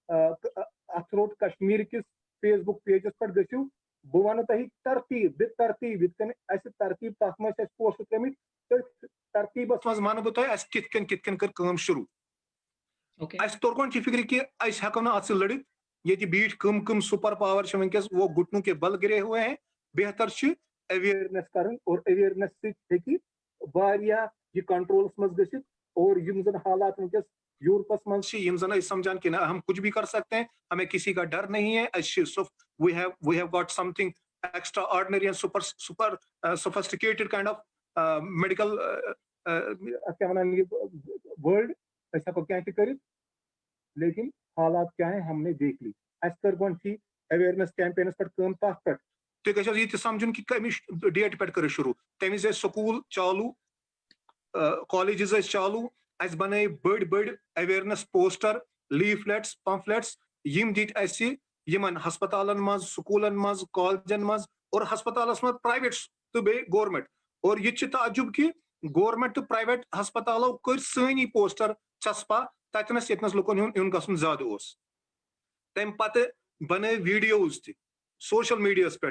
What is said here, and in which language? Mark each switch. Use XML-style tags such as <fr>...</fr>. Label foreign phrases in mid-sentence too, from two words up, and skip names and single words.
<ks>اَتھروٹ کشمیٖر کِس فیس بُک پیجس پٮ۪ٹھ گٔژھِو بہٕ وَنہٕ تۄہہِ ترتیٖب یِتھ کٔنۍ اَسہِ ترتیٖب تتھ منٛز چھِ اَسہِ پوسٹ ترٲمٕتۍ تٔتھۍ ترتیٖبس منٛز وَنہٕ بہٕ تۄہہِ اَسہِ کِتھ کٔنۍ کٔر کٲم شروٗع اَسہِ توٚر گۄڈٕ فِکرِ کہِ أسۍ ہٮ۪کو نہٕ اَتھ سۭتۍ لٔڑِتھ ییٚتہِ بیٖٹھۍ کٕم</ks> <en>super power</en> <ks>چھِ وٕنکیٚس</ks> <ur>وہ گُٹنوں کے بل گرے ہوئے ہیں</ur> <ks>بہتر چھُ اویرنیس کرٕنۍ اور اویرنیس سۭتۍ ہیٚکہِ واریاہ یہِ کنٹرولس منٛز گٔژھِتھ اور یِم زن حالات وٕنکیٚس یوٗرپس منٛز چھِ یِم زن أسۍ سمجھان کہِ</ks> <ur>نہ ہم کچھ بھی کر سکتے ہیں ہمیں کسی کا ڈر نہیں ہے</ur> <ks>اَسہِ چھِ</ks> <en>we have got something extraordinary and super sophisticated kind of medical</en> <ks>کیٛاہ وَنان یہِ world أسۍ ہٮ۪کو کیٚنٛہہ تہِ کٔرِتھ لیکن حالات کیٛاہ ہیں</ks> <ur>ہم نے دیکھ لی</ur> <ks>اَسہِ کٔر گۄڈٕنیتھٕے</ks> <en>awareness campaigns</en> <ks>پٮ۪ٹھ کٲم تتھ پٮ۪ٹھ تُہۍ گژھِو یہِ تہِ سمجھُن کہِ کمِچ ڈیٹ پٮ۪ٹھ کٔر شروٗع تمہِ وِزِ ٲسۍ سکوٗل چالوٗ کالیجز ٲسۍ چالوٗ اَسہِ بنٲے بٔڑۍ</ks> <en>awareness poster leaflets pamphlets</en> <ks>یِم دِتۍ اَسہِ یِمن ہسپتالن منٛز سکوٗلن منٛز کالجن منٛز اور ہسپتالس منٛز پرایویٹ تہٕ بیٚیہِ گورمینٹ اور یہِ تہِ چھُ تعجُب کہِ گورمینٹ تہٕ پرایویٹ ہسپتالو کٔرۍ سٲنی پوسٹر چسپا تتنس ییٚتنس لُکن ہُنٛد یُن گژھُن زیادٕ اوس تمہِ پتہٕ بنٲے ویٖڈیوز تہِ سوشل میڈیاہس پٮ۪ٹھ</ks>